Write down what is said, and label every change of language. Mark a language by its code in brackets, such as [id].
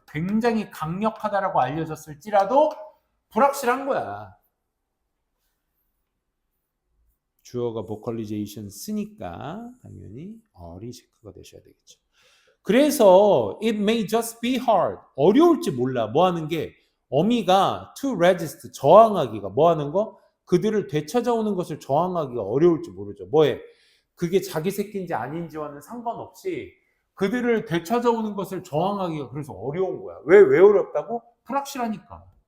[ko] 굉장히 강력하다라고 알려졌을지라도 불확실한 거야. 주어가 vocalization 쓰니까 당연히 R이 체크가 되셔야 되겠죠. 그래서 [en] it may just be hard. [ko] 어려울지 몰라. 뭐 하는 게 어미가 [en] to resist, [ko] 저항하기가 뭐 하는 거? 그들을 되찾아오는 것을 저항하기가 어려울지 모르죠. 뭐해? 그게 자기 새끼인지 아닌지와는 상관없이 그들을 되찾아오는 것을 저항하기가 그래서 어려운 거야. 왜 어렵다고? 불확실하니까.